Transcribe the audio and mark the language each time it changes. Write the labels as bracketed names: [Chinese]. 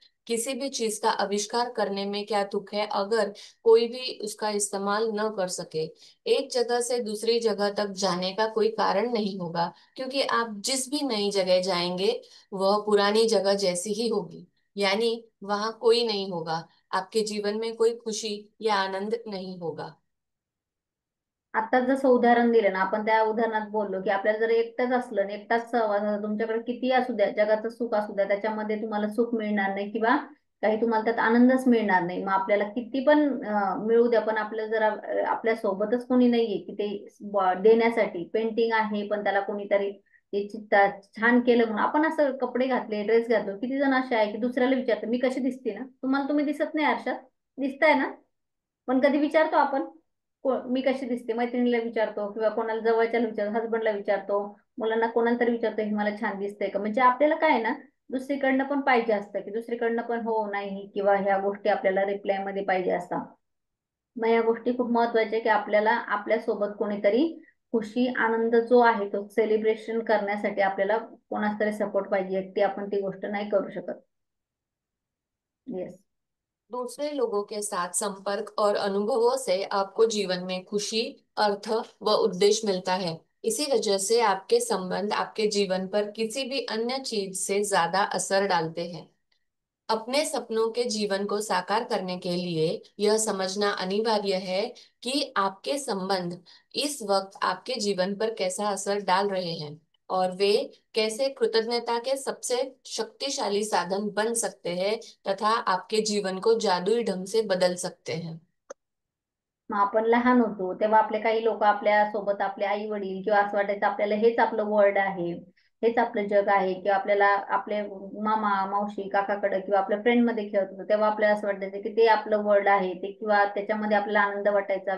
[Hindi] किसी भी चीज का आविष्कार करने में क्या दुख है अगर कोई भी उसका इस्तेमाल न कर सके। एक जगह से दूसरी जगह तक जाने का कोई कारण नहीं होगा, क्योंकि आप जिस भी नई जगह जाएंगे वह पुरानी जगह जैसी ही होगी। यानी वहां कोई नहीं होगा, आपके जीवन में कोई खुशी या आनंद नहीं होगा। [Marathi] आता जसं उदाहरण दिलं ना, आपण त्या उदाहरणात बोललो की आपल्याला जर एकटंच असलं आणि एकटाच सहवास असला, तुमच्याकडे किती असू द्या, जगाचं सुख असू द्या, त्याच्यामध्ये तुम्हाला सुख मिळणार नाही किंवा काही तुम्हाला त्यात आनंदच मिळणार नाही. मग आपल्याला किती पण मिळू द्या, पण आपल्याला जर आपल्या सोबतच कोणी नाहीये की ते देण्यासाठी. पेंटिंग आहे पण त्याला कोणीतरी ते छान केलं म्हणून आपण असं कपडे घातले, ड्रेस घातलो, किती जण असे आहे की दुसऱ्याला विचारतात मी कशी दिसते ना, तुम्हाला तुम्ही दिसत नाही आरशात, दिसताय ना? पण कधी विचारतो आपण मी कशी दिसते? मैत्रिणीला विचारतो किंवा कोणाला जवळच्याला विचारतो, हसबंडला विचारतो, मुलांना कोणाला तरी विचारतो हे मला छान दिसतंय का? म्हणजे आपल्याला काय आहे ना, दुसरीकडनं पण पाहिजे असतं की दुसरीकडनं पण हो नाही किंवा ह्या गोष्टी आपल्याला रिप्लाय मध्ये पाहिजे असतात. मग या गोष्टी खूप महत्वाच्या की आपल्याला आपल्या सोबत कोणीतरी खुशी आनंद जो आहे तो सेलिब्रेशन करण्यासाठी आपल्याला कोणाच तरी सपोर्ट पाहिजे. एकटी आपण ती गोष्ट नाही करू शकत. [English] Yes. [Hindi] दूसरे लोगों के साथ संपर्क और अनुभवों से आपको जीवन में खुशी, अर्थ व उद्देश्य मिलता है। इसी वजह से आपके संबंध आपके जीवन पर किसी भी अन्य चीज से ज्यादा असर डालते हैं। अपने सपनों के जीवन को साकार करने के लिए यह समझना अनिवार्य है कि आपके संबंध इस वक्त आपके जीवन पर कैसा असर डाल रहे हैं, और वे कैसे कृतज्ञता के सबसे शक्तिशाली साधन बन सकते हैं तथा आपके जीवन को जादुई ढंग से बदल सकते हैं। [Marathi] मग आपण लहान होतो तेव्हा आपले काही लोक आपल्या सोबत, आपले आई वडील किंवा असं वाटायचं आपल्याला हेच आपलं वर्ल्ड आहे, हेच आपलं जग आहे, किंवा आपल्याला आपले मामा मावशी काकाकडे किंवा आपल्या फ्रेंड मध्ये खेळत होतो तेव्हा आपल्याला असं वाटायचं की ते आपलं वर्ल्ड आहे ते, किंवा त्याच्यामध्ये आपल्याला आनंद वाटायचा.